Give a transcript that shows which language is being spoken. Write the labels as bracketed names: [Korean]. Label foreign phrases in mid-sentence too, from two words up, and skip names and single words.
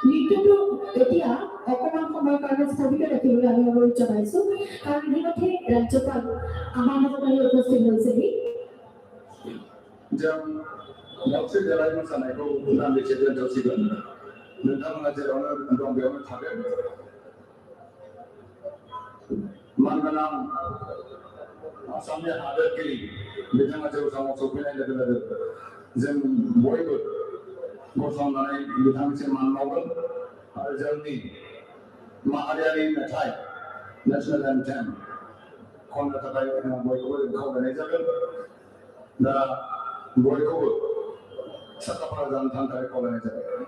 [Assamese] ভিডিঅ'টো এতিয়া অকণমান সময়ৰ কাৰণে স্থগিত ৰাখিবলৈ আমি অনুৰোধ জনাইছোঁ কাৰণ ইতিমধ্যে ৰাজ্যপাল আমাৰ মাজত আহি উপস্থিত হৈছেহি [Bodo] जों मोनसे देलाय मोसानायखौ दान्दिसे दोनथ'सिगोन नोंथांमोना जेरावनो दं बेयावनो थागोन मानगोनां आसामनि हादोरगिरि बिथाङा जौसाङाव सफैनाय लोगो लोगो जों बयबो गसंनानै बिथांनिसिम मान बावगोन आरो जोंनि माहारियारि मेथाइ [English] national anthem [Bodo] खननो थाखाय बयखौबो खावलायनाय जागोन दा बयखौबो साखाफारा जानो थाखाय खावलायनाय जाबाय